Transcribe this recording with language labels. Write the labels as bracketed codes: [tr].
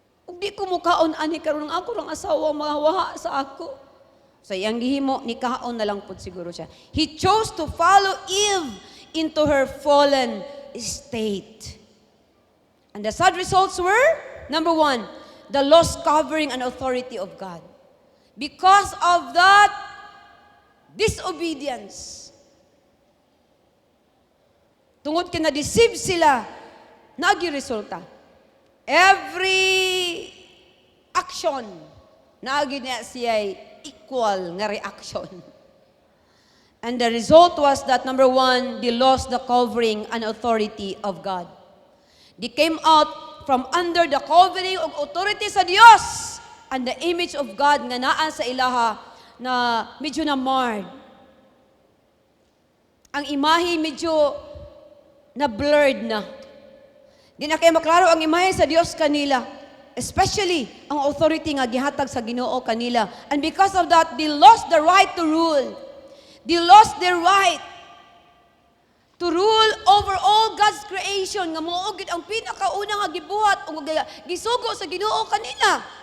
[ceb] Ug di ko mo kaon ani karon ako rang asawa mahawa sa ako. So iyang gihimo ni kaon na lang pud siguro siya. [en] He chose to follow Eve into her fallen state. And the sad results were, number 1, the lost covering and authority of God. Because of that disobedience, [ceb] tungod kay na-deceive sila, nagi-resulta. [en] Every action, [ceb] nagi niya siya [en] equal nga reaction. And the result was that, number 1, they lost the covering and authority of God. They came out from under the covering of authority sa Dios and the image of God [ceb] nga naa sa ilaha na medyo na marred. Ang imahe medyo na blurred na. Di na kayo maklaro ang imahe sa Dios kanila. Especially ang authority nga gihatag sa Ginoo kanila. [en] And because of that, they lost the right to rule. They lost their right to rule over all God's creation [ceb] nga mao gid ang pinakauna nga gibuhat o gisugo sa Ginoo kanila.